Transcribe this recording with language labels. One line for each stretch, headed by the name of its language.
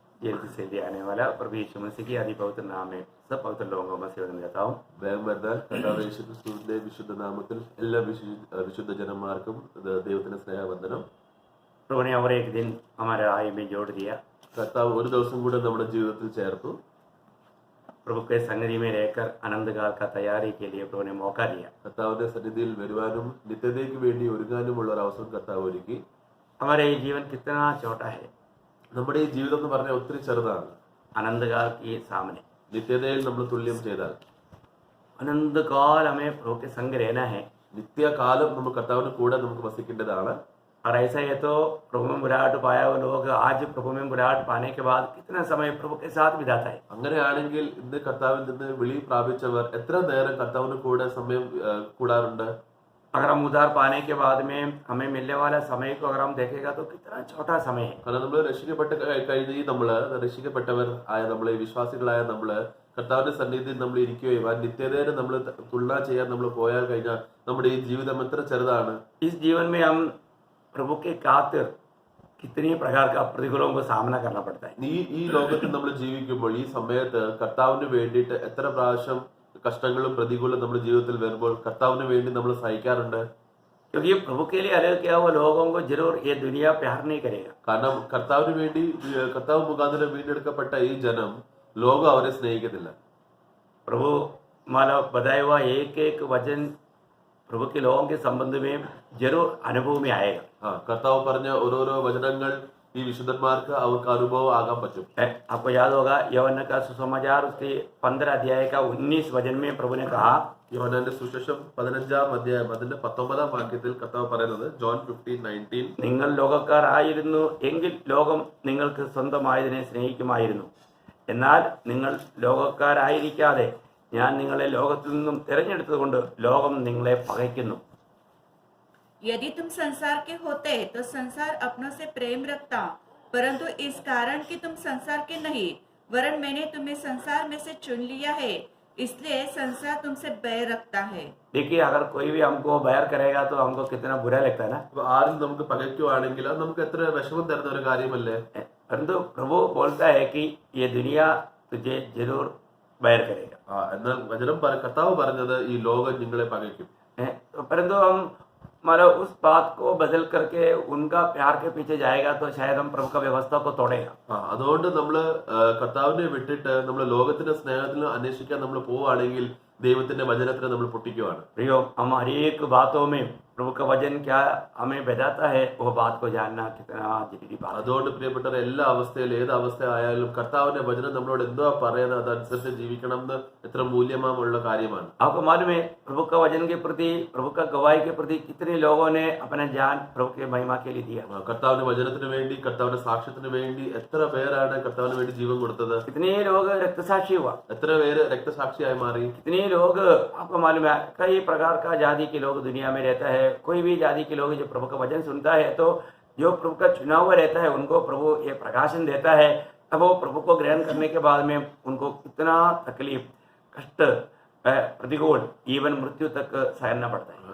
Hindi: जल्दी से ले आने वाला प्रभु यीशु मसीह की आदि पवित्र नाम में सब पवित्र लोगों को मसीह में देता हूँ.
Malayalam: വേഗം വരുന്ന കർത്താവ് യേശു ക്രിസ്തുവിന്റെ വിശുദ്ധ നാമത്തിൽ എല്ലാ വിശുദ്ധ ജനന്മാർക്കും ദൈവത്തിന്റെ സ്നേഹവന്ദനം.
Hindi: प्रभु ने और एक दिन हमारे आयु में जोड़ दिया.
Malayalam: കർത്താവ് ഒരു ദിവസം കൂടെ നമ്മുടെ ജീവിതത്തിൽ ചേർത്തു.
Hindi: प्रभु के सन्निधि में रहकर अनंत काल का तैयारी के लिए प्रभु ने मौका दिया.
Malayalam: കർത്താവിന്റെ സന്നിധിയിൽ വരുവാനും നിത്യതയ്ക്ക് വേണ്ടി ഒരുങ്ങാനുമുള്ള ഒരു അവസരം കർത്താവ് ഒരുക്കി.
Hindi: हमारे ये जीवन कितना छोटा है.
Malayalam: നമ്മുടെ ഈ ജീവിതം എന്ന് പറഞ്ഞാൽ ഒത്തിരി ചെറുതാണ്.
Hindi: अनंत काल के सामने
Malayalam: നിത്യതയിൽ നമ്മൾ തുല്യം ചെയ്താൽ
Hindi: अनंत काल हमें प्रभु के संग रहना है.
Malayalam: നിത്യകാലം നമ്മൾ കർത്താവിന് കൂടെ നമുക്ക് വസിക്കേണ്ടതാണ്.
Hindi: और ऐसा है तो प्रभु में बुलाहट पाया हुआ लोग आज प्रभु में बुलाहट पाने के बाद कितना समय प्रभु के साथ बिताता है.
Malayalam: അങ്ങനെയാണെങ്കിൽ ഇന്ന് കർത്താവിൽ നിന്ന് വിളി പ്രാപിച്ചവർ എത്ര നേരം കർത്താവിന് കൂടെ സമയം കൂടാറുണ്ട്?
Hindi: अगर हम उद्धार पाने के बाद में हमें मिलने वाला समय को अगर हम देखेगा तो कितना छोटा समय है.
Malayalam: കാരണം നമ്മൾ രക്ഷിക്കപ്പെട്ട കഴിഞ്ഞ് നമ്മള് രക്ഷിക്കപ്പെട്ടവർ ആയ നമ്മളെ വിശ്വാസികളായ നമ്മള് കർത്താവിന്റെ സന്നിധിയിൽ നമ്മൾ ഇരിക്കുകയും ആ നിത്യതയെ നമ്മൾ തുലന ചെയ്യാൻ നമ്മൾ പോയാൽ കഴിഞ്ഞാൽ നമ്മുടെ ഈ ജീവിതം എത്ര ചെറുതാണ്.
Hindi: इस जीवन में हम प्रभु के खातिर कितनी प्रकार का प्रतिकूलों को सामना करना पड़ता है.
Malayalam: ഈ ലോകത്തിൽ നമ്മൾ ജീവിക്കുമ്പോൾ ഈ സമയത്ത് കർത്താവിന് വേണ്ടിയിട്ട് എത്ര പ്രാവശ്യം കഷ്ടങ്ങളും പ്രതികൂലം നമ്മുടെ ജീവിതത്തിൽ വരുമ്പോൾ കർത്താവിന് വേണ്ടി നമ്മൾ സഹിക്കാറുണ്ട്.
Hindi: क्योंकि प्रभु के लिए अलग किया हुआ लोगों को जरूर ये दुनिया प्यार नहीं करेगा.
Malayalam: കാരണം കർത്താവിന് വേണ്ടി കർത്താവ് മുഖാന്തരം വീണ്ടെടുക്കപ്പെട്ട ഈ ജനം ലോകം അവരെ സ്നേഹിക്കത്തില്ല.
Hindi: प्रभु माला बताया हुआ एक एक वचन प्रभु के लोगों के संबंध में जरूर अनुभव में आएगा.
Malayalam: കർത്താവ് പറഞ്ഞ ഓരോരോ വചനങ്ങൾ ഈ വിശുദ്ധന്മാർക്ക് അവർക്ക് അനുഭവം ആകാൻ പറ്റും.
Hindi: आपको याद होगा യൗവന്ന का सुसमाचार उसके 15 अध्याय का 19 वचन में प्रभु ने कहा.
Malayalam: യോഹന്നാന്റെ സുവിശേഷം 15-ാം അധ്യായം അതിന്റെ 19-ാം വാക്യത്തിൽ കർത്താവ് പറയുന്നത് ജോൺ 15:19 നിങ്ങൾ ലോകക്കാരായിരുന്നു എങ്കിൽ ലോകം നിങ്ങൾക്ക് സ്വന്തമായതിനെ സ്നേഹിക്കുമായിരുന്നു. എന്നാൽ നിങ്ങൾ ലോകക്കാരായിരിക്കാതെ ഞാൻ നിങ്ങളെ ലോകത്തിൽ നിന്നും തിരഞ്ഞെടുത്തതുകൊണ്ട് ലോകം നിങ്ങളെ പകയ്ക്കുന്നു.
Hindi: यदि तुम संसार के होते तो संसार अपनों से प्रेम रखता, परंतु इस कारण कि तुम संसार के नहीं वरन मैंने तुम्हें संसार में से चुन लिया है, इसलिए संसार तुमसे बैर रखता है. देखिए अगर कोई भी हमको बैर करेगा तो हमको कितना बुरा लगता है ना.
Malayalam: ആരും നമുക്ക് പകയ്ക്കുവാണെങ്കിൽ അത് നമുക്ക് എത്ര വിഷമം തരുന്ന ഒരു കാര്യമല്ലേ.
Hindi: परंतु प्रभु बोलता है कि ये दुनिया तुझे जरूर बैर करेगा.
Malayalam: എന്നാൽ വചനം കർത്താവ് പറഞ്ഞത് ഈ ലോകം നിങ്ങളെ പകയ്ക്കും.
Hindi: परंतु हम मतलब उस बात को बदल करके उनका प्यार के पीछे जाएगा तो शायद हम प्रभु का व्यवस्था को तोड़ेगा.
Malayalam: അതുകൊണ്ട് നമ്മള് കർത്താവിനെ വിട്ടിട്ട് നമ്മൾ ലോകത്തിന്റെ സ്നേഹത്തിന് അന്വേഷിക്കാൻ നമ്മൾ പോവുകയാണെങ്കിൽ ദൈവത്തിന്റെ വചനത്തിന് നമ്മൾ പൊട്ടിക്കുവാണ്.
Hindi: प्रियो हम हर एक बातों में प्रभु का वचन क्या हमें बताता है वो बात को जानना कितना जरूरी बात.
Malayalam: അതുകൊണ്ട് പ്രിയപ്പെട്ടവർ എല്ലാ അവസ്ഥയിലും ഏത് അവസ്ഥ ആയാലും കർത്താവിന്റെ വചനം നമ്മളോട് എന്തോ പറയുന്നത് അതനുസരിച്ച് ജീവിക്കണം എന്ന് എത്ര മൂല്യമുള്ള കാര്യമാണ്.
Hindi: आपको मालूम है प्रभु का वचन के प्रति प्रभु का गवाही के प्रति कितने लोगों ने अपना जान प्रभु के महिमा के लिए दिया.
Malayalam: കർത്താവിന്റെ വചനത്തിന് വേണ്ടി കർത്താവിന്റെ സാക്ഷ്യത്തിന് വേണ്ടി എത്ര പേരാണ് കർത്താവിന് വേണ്ടി ജീവൻ കൊടുത്തത്.
Hindi: कितने लोग रक्तसाक्षी हुआ.
Malayalam: എത്ര പേര് രക്തസാക്ഷിയായി മാറി.
Hindi: कितने लोग आपको मालूम है कई प्रकार का जाति के लोग दुनिया में रहता है. कोई भी जाति के लोग जो प्रभु का वचन सुनता है तो जो प्रभु का चुना हुआ रहता है उनको प्रभु ये प्रकाशन देता है. अब वो प्रभु को ग्रहण करने के बाद में उनको कितना तकलीफ कष्ट പ്രതികൂൽ ഈവൻ മൃത്യു തക്ക് സഹന പടുത്തായി.